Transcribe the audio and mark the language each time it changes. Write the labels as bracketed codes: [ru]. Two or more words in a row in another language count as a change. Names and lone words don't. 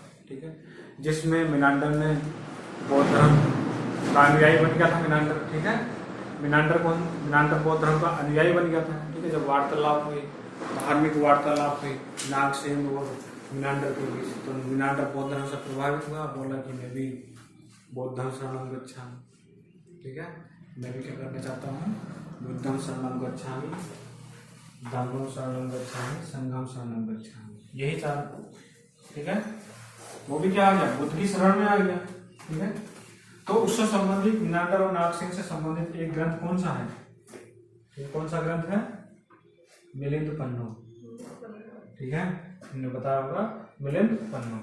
[hi] ठीक है, जिसमें मिनांडर ने बौद्ध धर्म का अनुयायी बन गया था। ठीक है, मिनांडर बौद्ध धर्म का अनुयायी बन गया था। ठीक है, जब वार्तालाप हुई, धार्मिक वार्तालाप हुई नागसेन और मिनांडर के बीच, तो मिनांडर बौद्ध धर्म से प्रभावित हुआ, बोला कि मैं भी [pi] बौद्धं शरणं गच्छामि। [hi] ठीक है, मैं भी क्या करना चाहता हूँ? [pi] बुद्धं शरणं गच्छामि, धम्मं शरणं गच्छामि, संघं शरणं गच्छामि। [hi] यही चार। ठीक है, वो भी क्या आ गया? बुद्ध की शरण में आ गया। ठीक है, तो उससे संबंधित, मिनांडर और नागसेन से संबंधित एक ग्रंथ कौन सा है? कौन सा ग्रंथ है? मिलिंद पन्नो। ठीक है, हमने बताया होगा, मिलिंद पन्नो।